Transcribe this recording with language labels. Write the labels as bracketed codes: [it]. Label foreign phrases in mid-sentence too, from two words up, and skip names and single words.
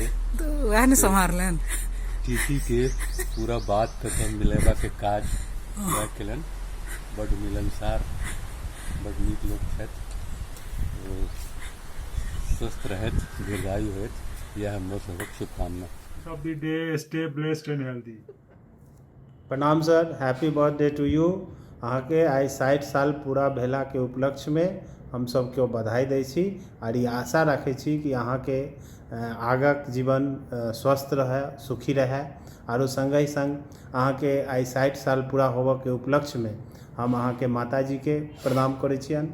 [mai] तो वह ने संभारलन टीटी के पूरा बात खत्म मिलेबा के काज वह केलन। बड़ मिलनसार, बड़ नीक लोक छथि। स्वस्थ रहत, दीर्घायु होत, यह हम लोग सबक शुभकामना। [en] of the day, stay blessed and healthy. [mai] प्रणाम सर, [en] happy birthday to you. [mai] अहाँ के आइ 60 साल पूरा भेला के उपलक्ष्य में हम सब के बधाई दै छी और ये आशा रखे छी कि अहाँ के आगक जीवन स्वस्थ रहे, सुखी रहे। और संगे संग अहाँ के आइ 60 साल पूरा होबऽ के उपलक्ष्य में हम अहाँ के माताजी के प्रणाम करै छियन।